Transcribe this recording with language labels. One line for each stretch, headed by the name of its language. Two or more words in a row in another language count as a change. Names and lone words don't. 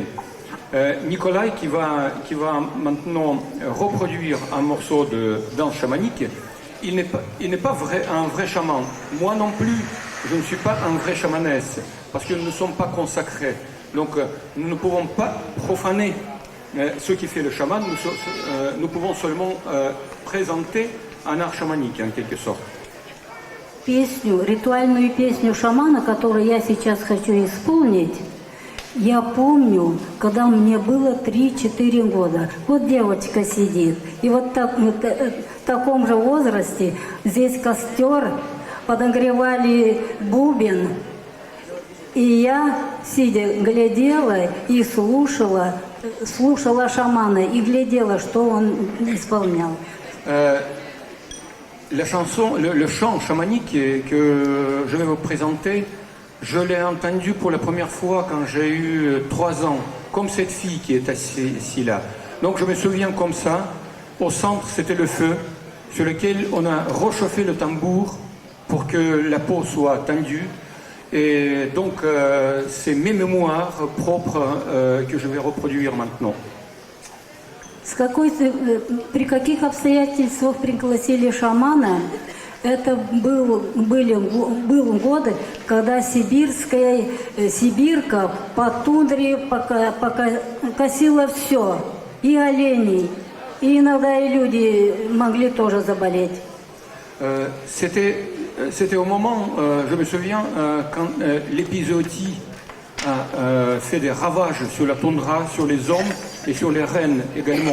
French: Nikolai qui va maintenant reproduire un morceau de danse chamanique, il n'est pas un vrai chaman. Moi non plus, je ne suis pas un vrai chamanesse, parce que nous ne sommes pas consacrés. Donc nous ne pouvons pas profaner ce qui fait le chaman, nous pouvons seulement présenter un art chamanique en quelque sorte.
Russian: Песню, ритуальную песню шамана, которую я сейчас хочу исполнить, я помню, когда мне было 3-4 года. Вот девочка сидит, и вот в таком же возрасте здесь костер, подогревали бубен, и я, сидя, глядела и слушала шамана, и глядела, что он исполнял.
French: La chanson, le chant chamanique que je vais vous présenter, je l'ai entendu pour la première fois quand j'ai eu 3 ans, comme cette fille qui est assise là. Donc je me souviens comme ça, au centre c'était le feu, sur lequel on a réchauffé le tambour pour que la peau soit tendue. Et donc c'est mes mémoires propres que je vais reproduire maintenant.
Russian: При каких обстоятельствах пригласили шамана? Это был годы, когда сибирка по тундре косила все, и оленей, и иногда и люди могли тоже заболеть.
French: C'était au moment, je me souviens, quand l'épizootie a fait des ravages sur la toundra, sur les hommes et sur les rennes également.